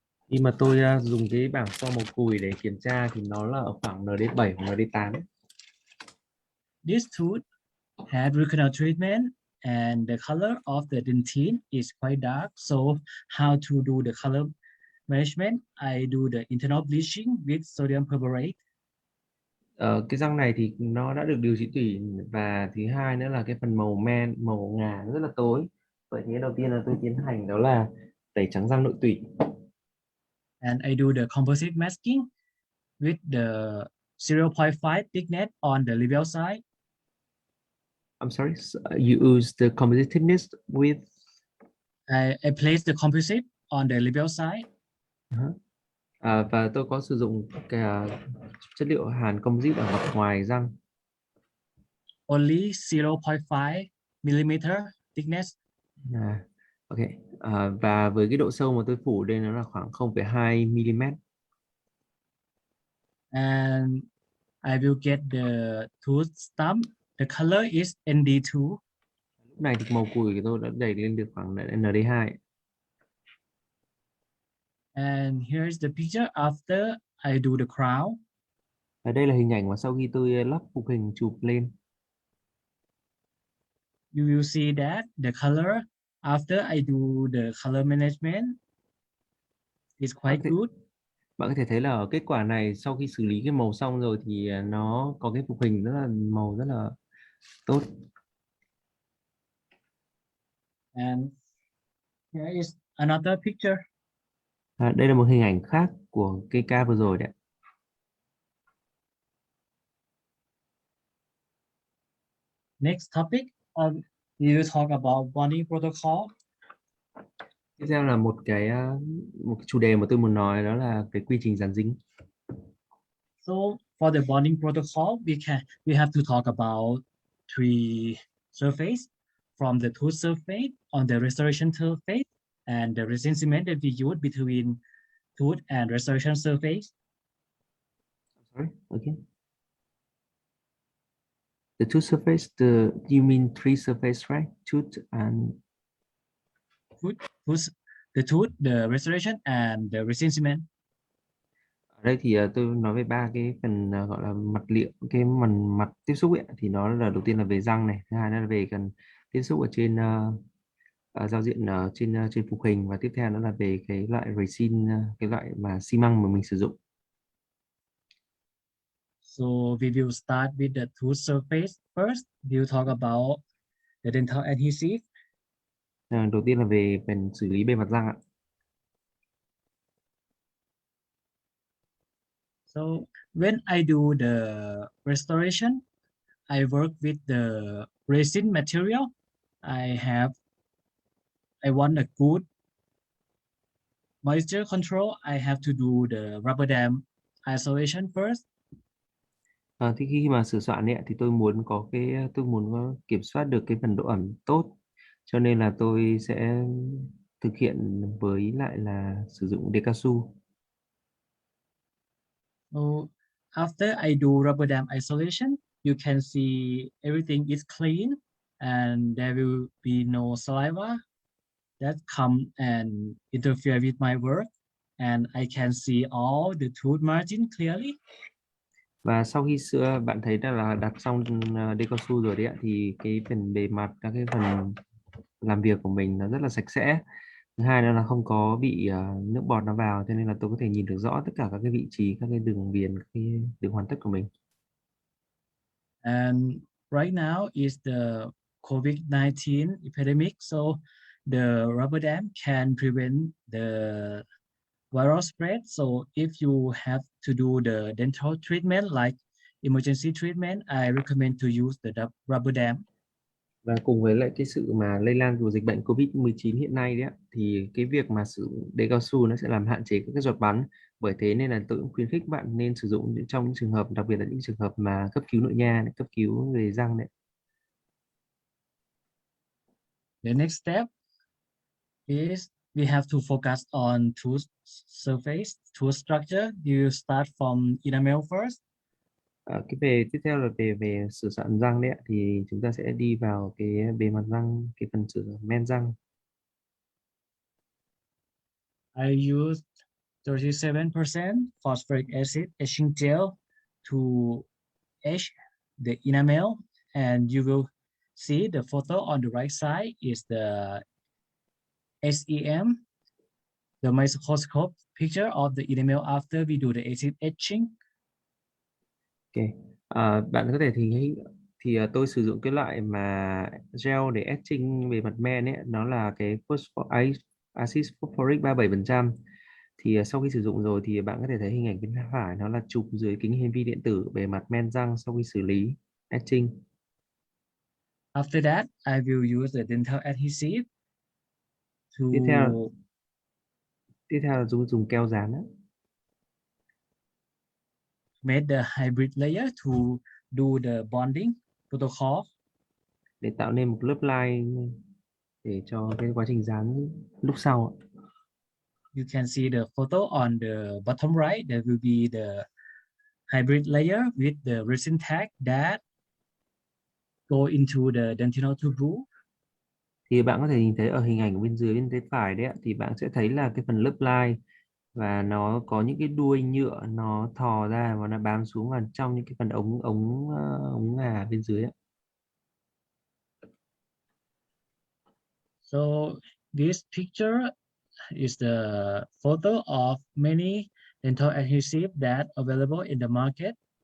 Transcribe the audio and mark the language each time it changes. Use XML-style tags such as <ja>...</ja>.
<vi>Khi mà tôi dùng cái bảng so màu cùi để kiểm tra thì nó là ở khoảng ND7 hoặc ND8.</vi> <en>This tooth had root canal treatment and the color of the dentine is quite dark. So how to do the color management? I do the internal bleaching with sodium perborate.</en> <vi>Cái răng này thì nó đã được điều trị tủy, và thứ hai nữa là cái phần màu ngà nó rất là tối. Vậy thì đầu tiên là tôi tiến hành đó là tẩy trắng răng nội tủy.</vi> <en>And I do the composite masking with the 0.5 thickness on the labial side. I'm sorry, you use the composite thickness with. I place the composite on the labial side.</en> <vi>Và tôi có sử dụng cái chất liệu hàn composite ở mặt ngoài răng.</vi> <en>Only 0.5 millimeter thickness. Ok.</en> <vi>Và với cái độ sâu mà tôi phủ đây nó là khoảng 0,2 mm.</vi> <en>And I will get the tooth stump. The color is ND2.</en> <vi>Lúc này thì màu cùi của tôi đã đẩy lên được khoảng ND2.</vi> <en>And here's the picture after I do the crown.</en> <vi>Và đây là hình ảnh mà sau khi tôi lắp phục hình chụp lên.</vi> <en>You will see that the color after I do the color management is quite good.</en> <vi>Bạn có thể thấy là ở kết quả này sau khi xử lý cái màu xong rồi thì nó có cái phục hình màu rất là tốt.</vi> <en>And here is another picture.</en> <vi>Đây là một hình ảnh khác của cái ca vừa rồi đấy.</vi> <en>Next topic, we will talk about bonding protocol.</en> <vi>Tiếp theo là một cái chủ đề mà tôi muốn nói, đó là cái quy trình dàn dính.</vi> <en>So for the bonding protocol, we have to talk about 3 surface, from the tooth surface on the restoration surface and the resin cement that we use between tooth and restoration surface. Sorry, okay. The tooth surface, you mean 3 surface, right? Tooth and the tooth, the restoration and the resin cement.</en> <vi>Ở đây thì tôi nói về 3 cái phần gọi là mặt liệu, cái mặt tiếp xúc ấy, thì nó là đầu tiên là về răng này, thứ hai là về cần tiếp xúc ở trên giao diện ở trên phục hình, và tiếp theo nó là về cái loại resin, cái loại mà xi măng mà mình sử dụng.</vi> <en>So we will start with the tooth surface first. We will talk about the dental adhesive.</en> <vi>Đầu tiên là về phần xử lý bề mặt răng ạ.</vi> <en>So when I do the restoration, I work with the resin material. I want a good moisture control. I have to do the rubber dam isolation first.</en> <vi>Thì khi mà sửa soạn ấy, thì tôi muốn có kiểm soát được cái phần độ ẩm tốt, cho nên là tôi sẽ thực hiện với lại là sử dụng đế cao su.</vi> <en>So after I do rubber dam isolation, you can see everything is clean and there will be no saliva that come and interfere with my work. and I can see all the tooth margin clearly.</en> <vi>Và sau khi sữa bạn thấy là đặt xong đê cao su rồi đấy ạ, thì cái phần bề mặt, các cái phần làm việc của mình nó rất là sạch sẽ. Thứ hai nữa là không có bị nước bọt nó vào, cho nên là tôi có thể nhìn được rõ tất cả các cái vị trí, các cái đường viền, các cái đường hoàn tất của mình.</vi> <en>And right now is the COVID-19 epidemic, so the rubber dam can prevent the viral spread. So if you have to do the dental treatment like emergency treatment, I recommend to use the rubber dam.</en> <vi>Và cùng với lại cái sự mà lây lan của dịch bệnh COVID-19 hiện nay đấy ạ, thì cái việc mà sử dụng đế cao su nó sẽ làm hạn chế các cái giọt bắn. Bởi thế nên là tôi cũng khuyến khích bạn nên sử dụng trong những trường hợp, đặc biệt là những trường hợp mà cấp cứu nội nha, cấp cứu về răng đấy.</vi> <en>The next step is we have to focus on tooth surface, tooth structure. You start from enamel first.</en> <vi>Cái tiếp theo là về sửa soạn răng đấy ạ, thì chúng ta sẽ đi vào cái bề mặt răng, cái phần sửa men răng.</vi> <en>I used 37% phosphoric acid etching gel to etch the enamel, and you will see the photo on the right side is the SEM, the microscope picture of the enamel after we do the acid etching.</en> <vi>Ok, bạn có thể thì tôi sử dụng cái loại mà gel để etching bề mặt men ấy, nó là cái acid phosphoric 37%. Thì sau khi sử dụng rồi thì bạn có thể thấy hình ảnh bên phải, nó là chụp dưới kính hiển vi điện tử bề mặt men răng sau khi xử lý etching.</vi> <en>After that, I will use the dental adhesive to</en> <vi>Tiếp theo là dùng keo dán á,</vi> <en>make the hybrid layer to do the bonding protocol.</en> <vi>để tạo nên một lớp line để cho cái quá trình dán lúc sau.</vi> <en>You can see the photo on the bottom right. There will be the hybrid layer with the resin tag that go into the dentinal tube.</en> <vi>Thì bạn có thể nhìn thấy ở hình ảnh ở bên dưới bên tay phải đấy ạ, thì bạn sẽ thấy là cái phần lớp line và nó có những cái đuôi nhựa nó thò ra và nó bám xuống vào trong những cái phần ống ngà bên dưới ạ.</vi> <en>So this picture is the photo of many dental adhesive that available in the market.</en>